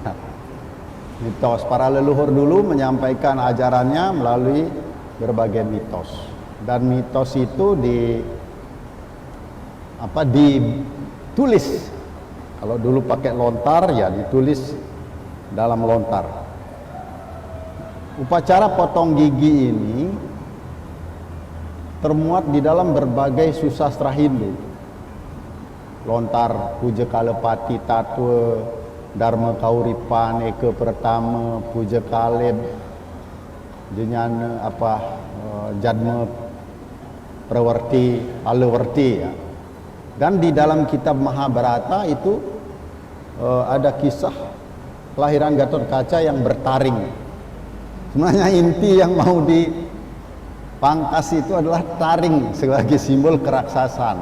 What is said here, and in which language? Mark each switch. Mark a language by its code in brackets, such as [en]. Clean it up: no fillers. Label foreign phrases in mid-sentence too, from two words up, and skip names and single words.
[id] Mitos para leluhur dulu menyampaikan ajarannya melalui berbagai mitos, dan mitos itu ditulis. Kalau dulu pakai lontar, ya ditulis dalam lontar. Upacara potong gigi ini termuat di dalam berbagai susastra Hindu. Lontar Puja Kalepati Tatwa, Dharma Kauripan, Eka Pertama, Puja Kaleb, Jnana Jadma Prawarti, Alawarti, ya. Dan di dalam kitab Mahabharata itu ada kisah kelahiran Gatotkaca yang bertaring. Sebenarnya inti yang mau dipangkas itu adalah taring sebagai simbol keraksasan.